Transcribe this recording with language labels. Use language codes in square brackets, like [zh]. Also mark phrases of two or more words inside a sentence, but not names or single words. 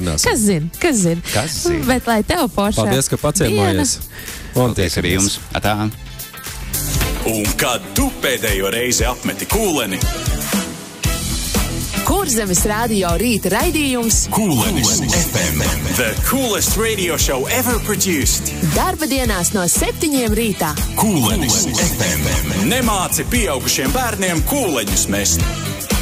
[lv] Kas zina? Bet lai tev foršā. Paldies, ka paciemojies. Paldies arī jums. Atā. Un kad tu pēdējo reizi apmeti kūleni? Kurzemes radio rīta raidījums Kūlenis FM. [en] The coolest radio show ever produced. [lv] Darba dienās no 7 rītā. Kūlenis FM. Nemāci pieaugušiem bērniem kūleņus mest.